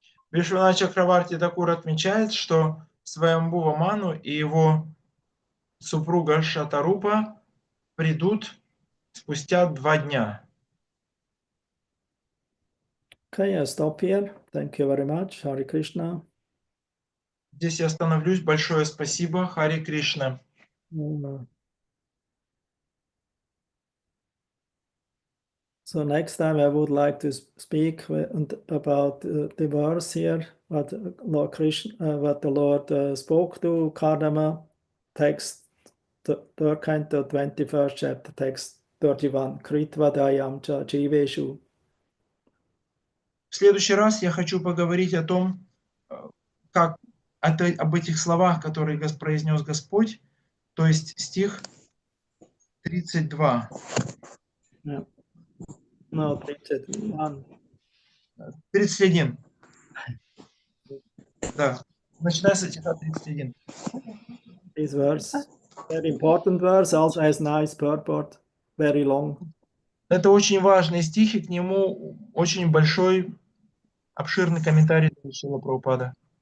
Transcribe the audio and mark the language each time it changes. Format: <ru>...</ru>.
<ru>Вишванат Чакраварти Такур отмечает, что Сваямбува Ману и его супруга Шатарупа придут спустя 2 дня.</ru> <en>Okay, I'll stop here. Thank you very much. Hare Krishna.</en> <ru>Здесь я остановлюсь. Большое спасибо. Хари Кришна.</ru> <en>So next time I would like to speak about the verse here, what Lord Krishna, what the Lord spoke to Kardama, text the 3rd canto, 21st chapter, text 31.</en> <sa>Kritvadayam cha jiveshu.</sa> <ru>В следующий раз я хочу поговорить о том, как об этих словах, которые произнес Господь, то есть стих 32.</ru> <en>Yeah. No, 31. 31.</en> <ru>Да, начиная с стиха 31.</ru> <en>This verse, very important verse, also has nice purport, very long.</en> <ru>Это очень важный стих, и к нему очень большой, обширный комментарий Шрила Прабхупада.</ru>